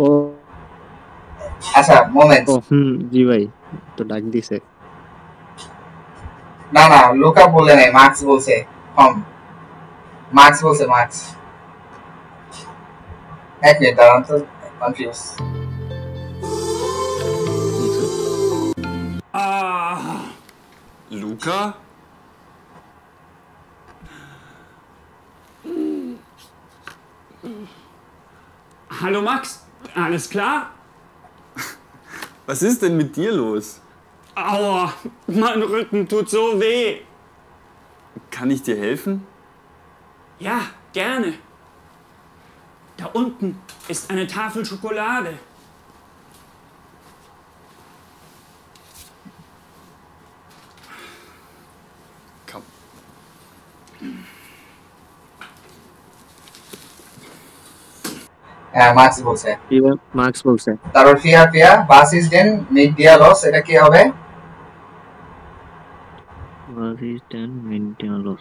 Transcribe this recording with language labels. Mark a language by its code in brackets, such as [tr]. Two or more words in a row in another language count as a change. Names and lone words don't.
[bn] আচ্ছা, মোমেন্ট। জি ভাই, তো ডাক দিছে। না না, লুকা বলে নাই, মার্কস বলছে কম। মার্কস বলছে, মার্কস। এক মিনিট দাঁড়ান তো, কনফিউজ। [de] Luca? Hallo Max, alles klar? Was ist denn mit dir los? Aua, mein Rücken tut so weh. Kann ich dir helfen? Ja, gerne. Da unten ist eine Tafel Schokolade. Komm. [bn] হ্যাঁ, মার্কস বলছে। মার্কস বলছে। তারপর ফিয়া ফিয়া [de] Was ist denn mit dir los, [bn] এটা কি হবে? [de] Was ist denn mit dir los,